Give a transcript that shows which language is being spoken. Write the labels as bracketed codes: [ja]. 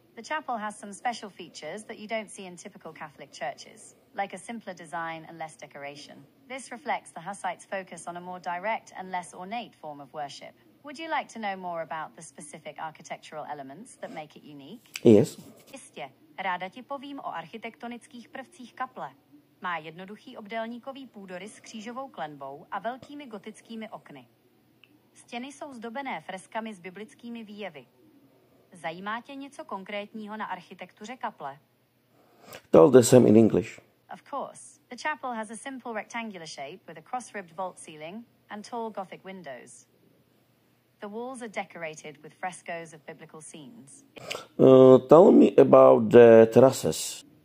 [en] The chapel has some special features that you don't see in typical Catholic churches, like a simpler design and less decoration. This reflects the Hussites' focus on a more direct and less ornate form of worship. Would you like to know more about the specific architectural elements that make it unique? Yes. [cs] Jistě, ráda ti povím o architektonických prvcích kaple. Má jednoduchý obdélníkový půdorys s křížovou klenbou a velkými gotickými okny. Stěny jsou zdobené freskami s biblickými výjevy. Zajímá tě něco konkrétního na architektuře kaple? [en] Tell the same in English. Of course. The chapel has a simple rectangular shape with a cross-ribbed vault ceiling and tall Gothic windows. The walls are decorated with frescoes of biblical scenes. Tell me about the terraces.